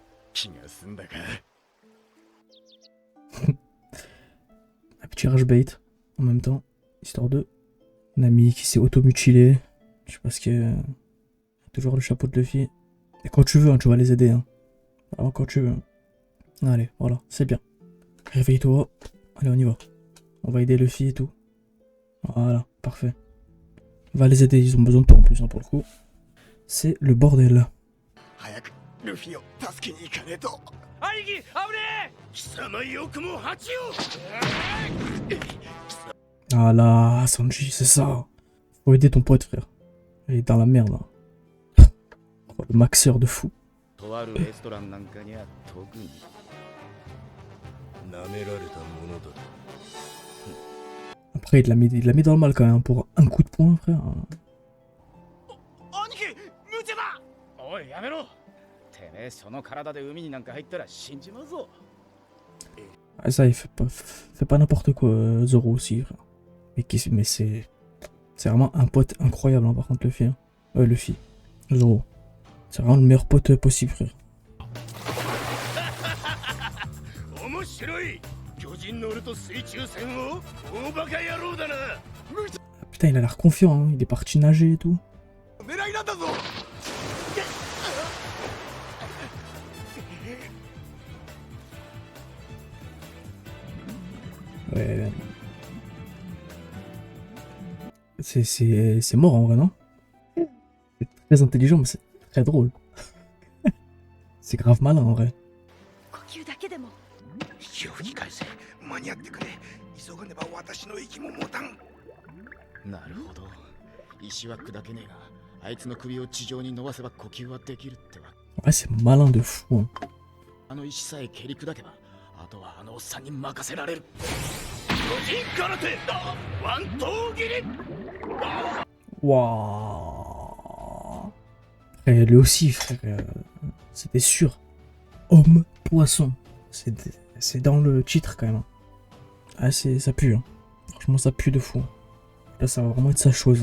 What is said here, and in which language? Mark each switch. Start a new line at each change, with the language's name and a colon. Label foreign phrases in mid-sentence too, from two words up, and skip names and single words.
Japanese: 気が済んだか。
French: Un petit rage bait en même temps, histoire de. Un ami qui s'est auto-mutilé. Je sais pas ce qu'il y a. Toujours le chapeau de Luffy. Et quand tu veux, hein, tu vas les aider. Hein. Alors quand tu veux. Allez, voilà, c'est bien. Réveille-toi. Allez, on y va. On va aider Luffy et tout. Voilà, parfait. On va les aider, ils ont besoin de toi en plus, hein, pour le coup. C'est le bordel.
Japanese: 早くルフィを助けに行かねえと。兄貴危ね貴様よくも蜂を。
French: Ah là, Sanji, c'est ça. Faut aider ton pote, frère. Il est dans la merde, là. Oh, le maxeur de fou.
Japanese: とあるレストランなんかには特に。舐められたものだ。
French: Après, il l'a mis dans le mal quand même, pour un coup de poing, frère.
Japanese: 兄貴無茶だ。おいやめろ。てめえその体で海になんか入ったら死んじまうぞ。
French: Ah, ça, il fait pas n'importe quoi, Zoro aussi, frère. Mais c'est vraiment un pote incroyable, hein, par contre, Luffy. Hein. Luffy. Zoro. C'est vraiment le meilleur pote possible, frère.
Japanese: 面白い。巨人乗ると水中戦を。大バカ野郎だな。
French: Ah, putain, il a l'air confiant, hein. Il est parti nager et tout.
Japanese: 狙いなんだぞ。
French: Ouais. C'est mort en vrai, non? C'est très intelligent, mais c'est très drôle. C'est grave malin en vrai.
Japanese: 呼吸だけでも息を吹き返せ。間に合ってくれ。急がねば私の息も持たん。なるほど。石は砕けねえが、あいつの首を地上に伸ばせば呼吸はできるってわ。
French: Ouais, c'est malin de fou. Hein.
Japanese: あの石さえ蹴り砕けば、あとはあのおっさんに任せられる。巨人空手ワン刀切り。 Waouh.
French: Et lui aussi, frère. C'était sûr. Homme poisson. C'est dans le titre quand même. Hein. Ah, ça pue. Hein. Franchement, ça pue de fou. Là, ça va vraiment être sa chose.